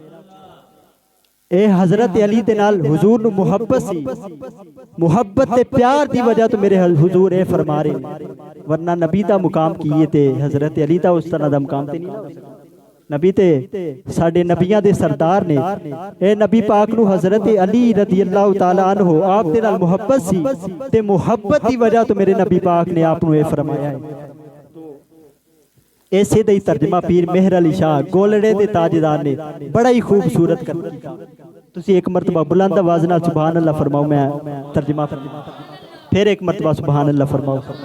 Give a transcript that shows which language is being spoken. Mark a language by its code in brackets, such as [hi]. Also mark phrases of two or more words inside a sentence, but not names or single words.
[pa] اے حضرت علی دے نال حضور نو محبت سی محبت تے پیار دی وجہ تو میرے حضور اے فرما رہے ورنہ نبی دا مقام کیے تے حضرت علی دا اس طرح دا مقام تے نہیں نبی تے ساڈے نبیاں دے سردار نے اے نبی پاک نو حضرت علی [ar] رضی اللہ تعالی عنہ [pa] آپ دے نال محبت سی تے محبت دی وجہ تو میرے نبی پاک نے آپ نو اے فرمایا ہے ایسے دے ترجمہ پیر مہر علی شاہ گولڑے دے تاجدار نے بڑا ہی خوبصورت کر دیا تسی ایک مرتبہ بلند آواز نال [ar] سبحان اللہ [pa] فرماؤ میں ترجمہ پھر ایک مرتبہ [ar] سبحان اللہ [pa] فرماؤ